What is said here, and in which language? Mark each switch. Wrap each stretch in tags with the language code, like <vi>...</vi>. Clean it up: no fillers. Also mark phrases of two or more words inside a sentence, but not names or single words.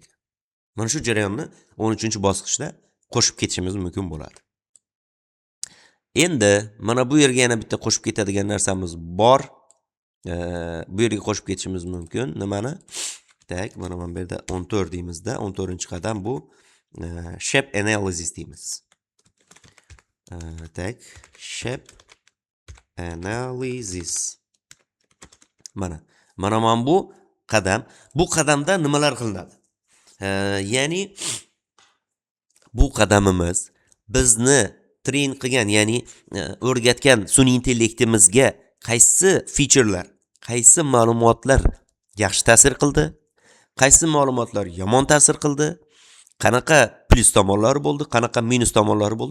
<uz>Mana shu jarayonni 13-bosqichda qo'shib ketishimiz mumkin bo'ladi. Endi mana bu yerga yana bitta qo'shib ketadigan narsamiz bor. Bu yerga qo'shib ketishimiz mumkin. Nimani? Mana bu yerda 14 deymizda, 14-qadam bu</uz> <en>shape analysis</en> <uz>deymiz.</uz> <en>Shape analysis.</en> <uz>Mana bu qadam. Bu qadamda nimalar qilinadi? Ya'ni bu qadamimiz bizni train qilgan, ya'ni o'rgatgan sun'iy intellektimizga qaysi featurelar, qaysi ma'lumotlar yaxshi ta'sir qildi, qaysi ma'lumotlar yomon ta'sir qildi, qanaqa plus tomonlari bo'ldi, qanaqa minus tomonlari bo'ldi.</uz>